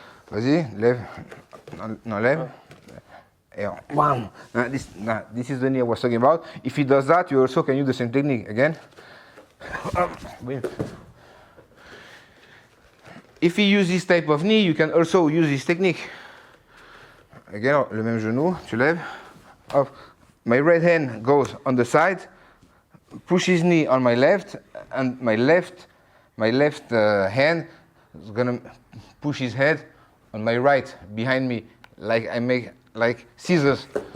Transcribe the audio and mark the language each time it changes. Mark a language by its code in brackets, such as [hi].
[fr] Vas-y, lève, non, lève. Wow. [en] This is the knee I was talking about. If he does that, you also can use the same technique. Again. If he uses this type of knee, you can also use this technique. [fr] Again, le même genou, tu lèves. Hop. [en] My right hand goes on the side, push his knee on my left, and my left hand is gonna push his head on my right behind me, like I make like scissors.